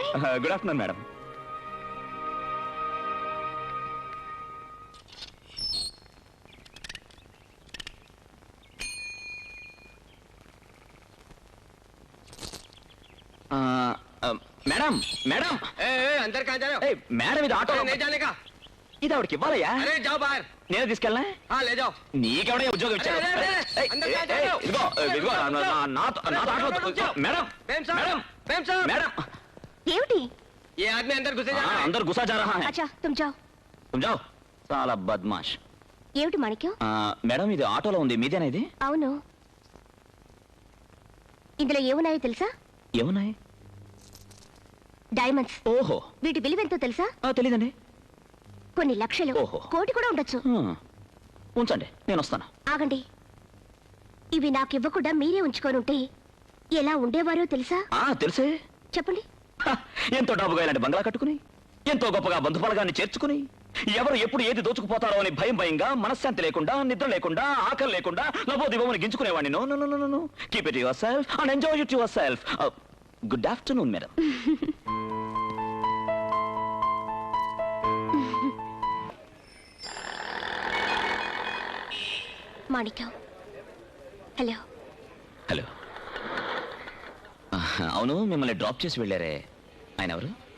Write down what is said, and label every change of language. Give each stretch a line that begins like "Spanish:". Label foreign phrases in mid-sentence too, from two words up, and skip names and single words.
English: Good afternoon madam. Madam madam
Hindi: अंदर कहाँ जा रहे हो?
Telugu: మేడం ఇది ఆటో
Hindi: नहीं जाने का.
Telugu: ఇది ఆవిడకి ఇవ్వాలయ్యా.
Hindi: अरे जाओ बाहर.
Telugu: నేను తీసుకెళ్ళా?
Hindi: हाँ ले जाओ.
Telugu: నీకెవడయ్యా ఉద్యోగం ఇచ్చాడు? అరే, అరే, అరే, అందరికీ ఆటో. ఇదిగో ఇదిగో, నాతో మేడం
Hindi: प्रेम साहब.
Telugu: మేడం
Hindi: प्रेम साहब.
Telugu: మేడం ఏమిటి?
Hindi: ये आदमी अंदर घुसे जा रहा है। अंदर घुसा जा रहा है। अच्छा तुम जाओ. तुम जाओ
Telugu: చాలా బద్మాష్. ఏమిటి మాణిక్యం? మేడం ఇది ఆటోలో ఉంది, మీదేనా ఇది? అవును. ఇందులో ఏమున్నాయో తెలుసా? ఏమున్నాయి? డైమండ్స్. ఓహో, వీటి విలువ ఎంతో తెలుసా? తెలీదండి. కొన్ని లక్షలు, ఓహో. కోటి కూడా ఉండొచ్చు. ఉంచండి, నేను వస్తాను. ఆగండి. ఇవి నాకివ్వకుండా మీరే ఉంచుకొని ఉంటే ఎలా ఉండేవారో తెలుసా? తెలుసే. చెప్పండి. ఎంతో డబ్బుగా ఇలాంటి బంగ్లా కట్టుకుని, ఎంతో గొప్పగా బంధుబలగాన్ని చేర్చుకుని, ఎవరు ఎప్పుడు ఏది దోచుకుపోతారో అని భయంగా, మనశ్శాంతి లేకుండా, నిద్ర లేకుండా, ఆకలి లేకుండా లబోదిబోమని గించుకునేవాడిని.
English: No no no no no, keep it yourself and enjoy it yourself. Good afternoon madam.
Telugu: మాణిక్యం. హలో. హలో. అవును, మిమ్మల్ని డ్రాప్ చేసి వెళ్ళారే, ఆయన ఎవరు?